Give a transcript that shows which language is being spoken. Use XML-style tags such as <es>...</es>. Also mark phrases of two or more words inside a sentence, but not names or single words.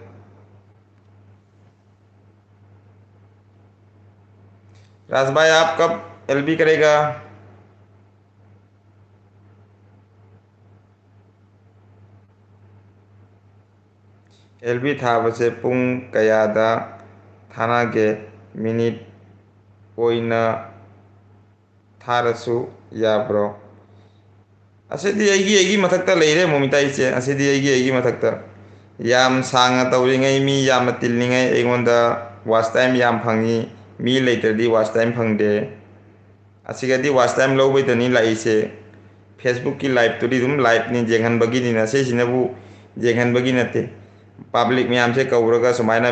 <hi>राज भाई आप कब एलबी करेगा?</hi> <mni>ꯑꯦꯜꯕꯤ ꯊꯥ ꯕꯁꯦ ꯄꯨꯡ ꯀꯌꯥꯗ ꯊꯥꯅꯥꯒꯦ ꯃꯤꯅꯤꯠ ꯑꯣꯏꯅ ꯊꯥꯔꯁꯨ ꯌꯥꯕ꯭ꯔꯣ? ꯑꯁꯤꯗꯤ ꯑꯩꯒꯤ ꯃꯊꯛꯇ ꯂꯩꯔꯦ ꯃꯣꯃꯤꯇꯥ ꯏꯆꯦ, ꯑꯁꯤꯗꯤ ꯑꯩꯒꯤ ꯃꯊꯛꯇ ꯌꯥꯝ ꯁꯥꯡꯅ ꯇꯧꯔꯤꯉꯩ ꯃꯤ ꯌꯥꯝꯅ ꯇꯤꯜꯂꯤꯉꯩ ꯑꯩꯉꯣꯟꯗ</mni> <en>watch time</en> <mni>ꯌꯥꯝ ꯐꯪꯉꯤ, ꯃꯤ ꯂꯩꯇ꯭ꯔꯗꯤ</mni> <en>watch time</en> <mni>ꯐꯪꯗꯦ꯫ ꯑꯁꯤꯒꯗꯤ</mni> <en>watch time</en> <mni>ꯂꯧꯕꯩꯗꯅꯤ ꯂꯥꯛꯏꯁꯦ꯫ ꯐꯦꯁꯕꯨꯛꯀꯤ ꯂꯥꯏꯚꯇꯨꯗꯤ ꯑꯗꯨꯝ ꯂꯥꯏꯚꯅꯤ, ꯌꯦꯡꯍꯟꯕꯒꯤꯅꯤꯅ, ꯁꯤꯁꯤꯅꯕꯨ ꯌꯦꯡꯍꯟꯕꯒꯤ ꯅꯠꯇꯦ꯫ ꯄꯥꯕ꯭ꯂꯤꯛ ꯃꯌꯥꯝꯁꯦ ꯀꯧꯔꯒ ꯁꯨꯃꯥꯏꯅ</mni>